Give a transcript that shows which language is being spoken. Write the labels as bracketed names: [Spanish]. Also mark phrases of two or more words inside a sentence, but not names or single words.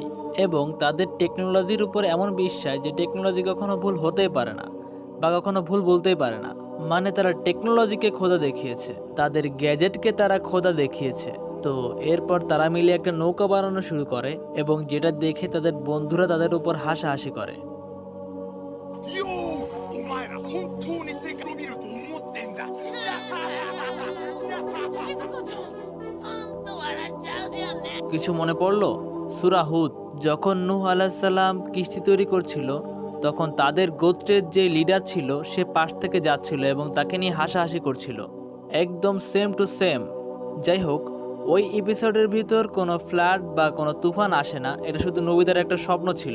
[Bangla] এবং তাদের টেকনোলজির উপর এমন বিশ্বাস যে টেকনোলজি কখনো ভুল হতেই পারে না, বা কখনো ভুল বলতেই পারে না। মানে তারা টেকনোলজিকে খোদা দেখিয়েছে, তাদের গ্যাজেটকে তারা খোদা দেখিয়েছে। তো এরপর তারা মিলে একটা নৌকা বানানো শুরু করে, এবং যেটা দেখে তাদের বন্ধুরা তাদের উপর হাসাহাসি করে। [Japanese] よーお前ら本当に世界を見ると思ってんだしずこちゃん、ほんと笑っちゃうよね。 [Bangla] কিছু মনে পড়লো? সূরা হুদ, যখন নূহ [Arabic] عليه السلام [Bangla] কিস্তি তৈরি করছিল, তখন তাদের গোত্রের যে লিডার ছিল সে পাশ থেকে যাচ্ছিল এবং তাকে নিয়ে হাসাহাসি করছিল, একদম [English] same to same. [Bangla] যাই হোক, ওই এপিসোডের ভিতর কোনো ফ্লাড বা কোনো তুফান আসে না, এটা শুধু নবীদের একটা স্বপ্ন ছিল।